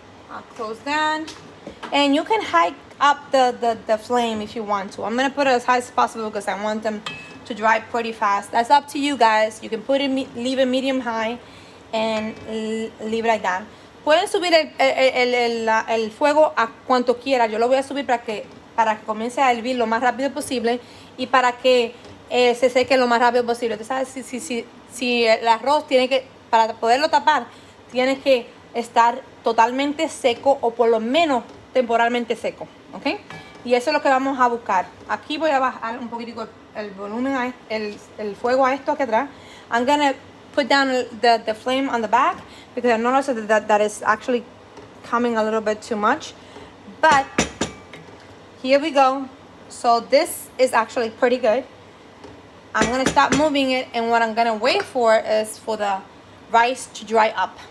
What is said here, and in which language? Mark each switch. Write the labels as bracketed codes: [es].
[en] I'll close down. And you can hike up the flame if you want to. I'm going to put it as high as possible because I want them to dry pretty fast. That's up to you guys. You can put it, leave it medium high, and leave it like that. [es] Pueden subir el fuego a cuanto quiera. Yo lo voy a subir para que comience a hervir lo más rápido posible y para que se seque lo más rápido posible. Tú sabes, si el arroz tiene que, para poderlo tapar, tiene que estar totalmente seco o por lo menos temporalmente seco, ¿ok? Y eso es lo que vamos a buscar. Aquí voy a bajar un poquitico el volumen, el fuego a esto aquí atrás. [en] I'm gonna put down the flame on the back because I noticed that is actually coming a little bit too much. But here we go. So this is actually pretty good. I'm going to stop moving it, and what I'm going to wait for is for the rice to dry up.